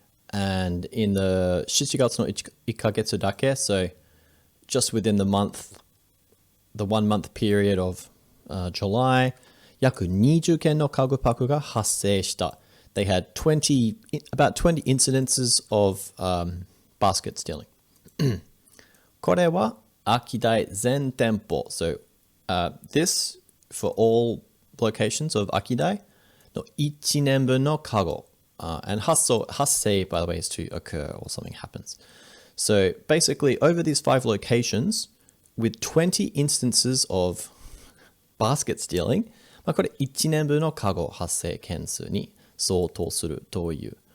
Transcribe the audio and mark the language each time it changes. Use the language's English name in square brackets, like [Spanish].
[English] And in the [Japanese] 7月の1ヶ月だけ, [English] so just within the 1 month period of July, [Japanese] 約20件のカゴパクが発生した. [English] They had about 20 incidences of basket stealing. [Japanese] これはAkidai全店舗. [English] So this for all locations of Akidai [Japanese] の1年分のカゴ. [English] And 発生, by the way, is to occur or something happens. So basically over these 5 locations with 20 instances of basket stealing, [Japanese] これ1年分のカゴ発生件数に相当するという.